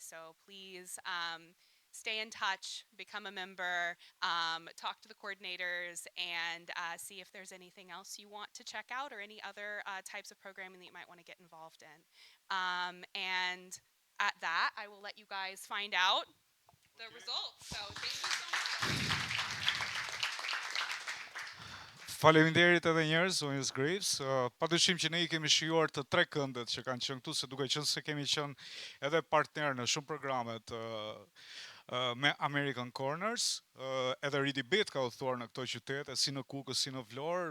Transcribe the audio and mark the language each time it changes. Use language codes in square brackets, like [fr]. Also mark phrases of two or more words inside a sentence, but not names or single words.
[en] So please stay in touch, become a member, talk to the coordinators, and see if there's anything else you want to check out or any other types of programming that you might want to get involved in. And at that, I will let you guys find out the results. So thank you so much. [sq] Faleminderit edhe njerëz, zonjës Graves. Padyshim që ne I kemi shijuar të 3 këndet që kanë qenë këtu, se duke qenë se kemi qenë edhe partner në shumë programet me American Corners, edhe Ridi Bet ka udhëtuar në këto qytete, si në Kukës, si në Vlorë.